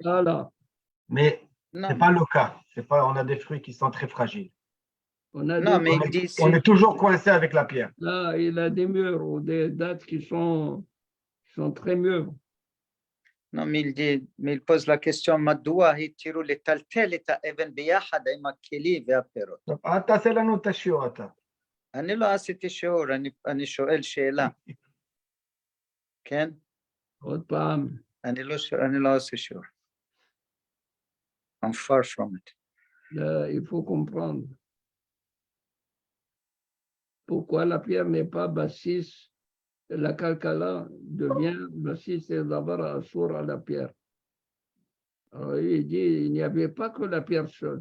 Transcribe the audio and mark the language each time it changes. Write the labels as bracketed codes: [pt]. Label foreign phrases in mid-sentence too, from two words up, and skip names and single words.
[fr] Voilà. Mais ce Non, n'est pas le cas. On a des fruits qui sont très fragiles. On a non, des, mais il dit On si, est toujours coincé avec la pierre. là, il a des murs ou des dates qui sont très mûres. non, mais il pose la question, [he] מדוע התירו לטלטל את האבן ביחד עם הכלי והפירות? טוב, אל תעשה לנו את השיעור אתה. אני לא עשיתי שיעור, אני שואל שאלה. כן? עוד פעם, אני לא עושה שיעור. [en] I'm far from it. [fr] là, il faut comprendre pourquoi la pierre n'est pas bassis, la calcala devient bassis et d'abord assour à la pierre. Alors, il dit, il n'y avait pas que la pierre seule.